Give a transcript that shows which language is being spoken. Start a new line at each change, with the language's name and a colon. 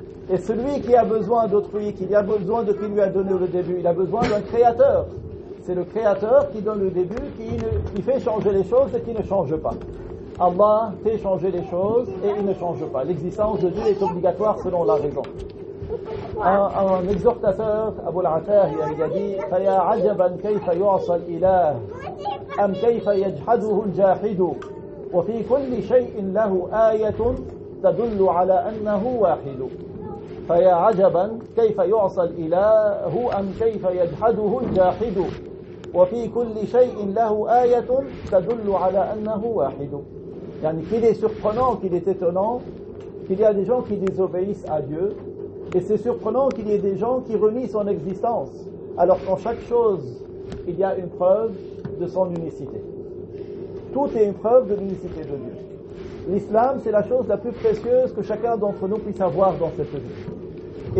French: Et celui qui a besoin d'autrui, qui a besoin de qui lui a donné le début, il a besoin d'un créateur. C'est le créateur qui donne le début, qui fait changer les choses et qui ne change pas. Allah fait changer les choses et il ne change pas. L'existence de Dieu est obligatoire selon la raison. Un exhortateur, Abu al-Atahi, il a dit
Arabic: فَيَا عَجَبًا كَيْفَ يُعْصَى الْإِلَهِ أَمْ كَيْفَ يَجْحَدُهُ الْجَاحِدُ وفي كل شيء له آية تدل على أنه واحد فيا عجبا كيف يعصى الإله أم كيف يجحده الجاحد وفي كل شيء له آية تدل على أنه واحد. يعني
French: qu'il est surprenant, qu'il est étonnant qu'il y a des gens qui désobéissent à Dieu, et c'est surprenant qu'il y ait des gens qui renient son existence, alors qu'en chaque chose il y a une preuve de son unicité. Tout est une preuve de l'unicité de Dieu. L'islam, c'est la chose la plus précieuse que chacun d'entre nous puisse avoir dans cette vie.